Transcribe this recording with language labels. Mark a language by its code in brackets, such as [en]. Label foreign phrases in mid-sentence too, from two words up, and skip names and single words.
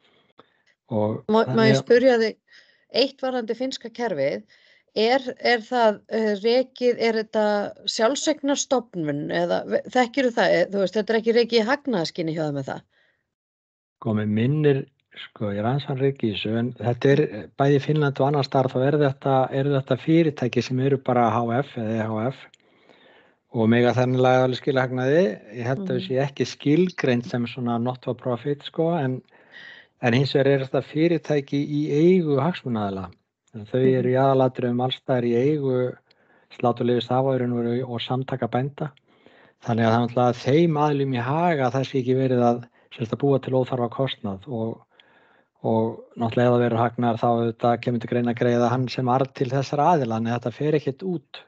[is] Má ég spyrja þig, eitt varðandi finnska kerfið, er það rekið, er þetta sjálfseignarstofnun eða þekkirðu það, þú veist, þetta er ekki rekið í hagnaðarskyni hjá það með það? Sko, mig minnir, sko, ég er aðeins hann rekið í þessu, en þetta er bæði í Finnlandi og annar staðar, þá eru þetta fyrirtæki sem eru bara HF eða EHF, og mega þannig alveg skila hagnaði. Ég held að þessi ekki skilgreind sem svona [en] not for profit [is] sko, en hins vegar er þetta fyrirtæki í eigu hagsmunaaðila. Þau eru í aðalatriðum alls staðar í eigu sláturleyfishafa og samtaka bænda. Þannig að það er náttúrulega þeim aðilum í haga að það sé ekki verið að búa til óþarfa kostnað og náttúrulega ef það verður hagnaðar þá þetta kemur til greina að greiða hann sem arð til þessara aðila, en þetta fer ekkert út.